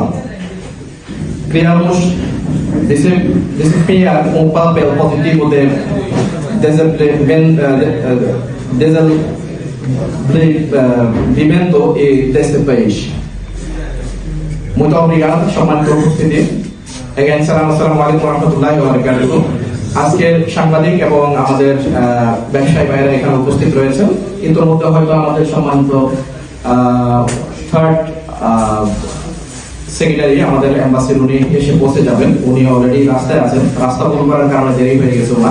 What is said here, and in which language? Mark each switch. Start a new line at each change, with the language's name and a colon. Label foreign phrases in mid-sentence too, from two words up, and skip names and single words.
Portuguese: Criamos desempenhar um papel positivo de desenvolvimento deste país. Muito obrigado, chamando para o Again,
Arabic: السلام عليكم ورحمة الله وبركاته.
Bangla: আজকের সাংবাদিক এবং আমাদের ব্যবসায়ী ভাইয়েরা এখানে উপস্থিত রয়েছেন। ইতিমধ্যে হয়তো আমাদের সম্মানিত
English: third secretary
Bangla: আমাদের এম্বাসির উনি এসে পৌঁছে যাবেন। উনি অলরেডি রাস্তায় আছেন, রাস্তা বন্ধ করার কারণে দেরি হয়ে গেছে ওনার।